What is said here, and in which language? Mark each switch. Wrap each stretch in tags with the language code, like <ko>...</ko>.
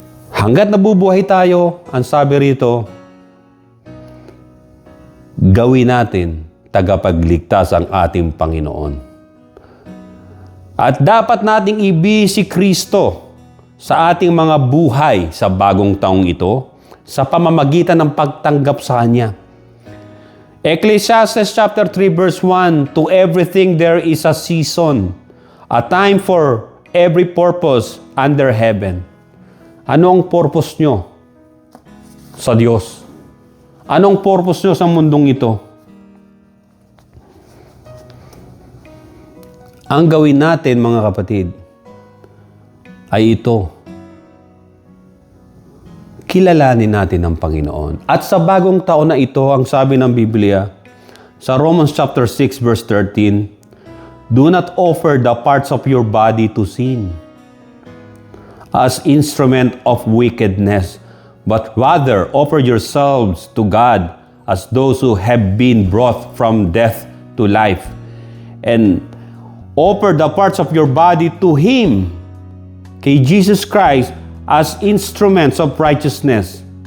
<tl>Hanggat nabubuhay tayo, ang sabi rito, gawin natin tagapagligtas ang ating Panginoon. At dapat nating ibigay si Kristo sa ating mga buhay sa bagong taong ito sa pamamagitan ng pagtanggap sa Kanya.</tl> <en>Ecclesiastes chapter 3 verse 1, to everything there is a season, a time for every purpose under heaven.</en> <tl>Ano ang purpose nyo sa Diyos? Anong purpose nyo sa mundong ito? Ang gawin natin, mga kapatid, ay ito. Kilalanin natin ang Panginoon. At sa bagong taon na ito, ang sabi ng Biblia,</tl> <en>sa Romans chapter 6 verse 13, do not offer the parts of your body to sin as instrument of wickedness, but rather offer yourselves to God as those who have been brought from death to life, and offer the parts of your body to Him, kay Jesus Christ, as instruments of righteousness.</en>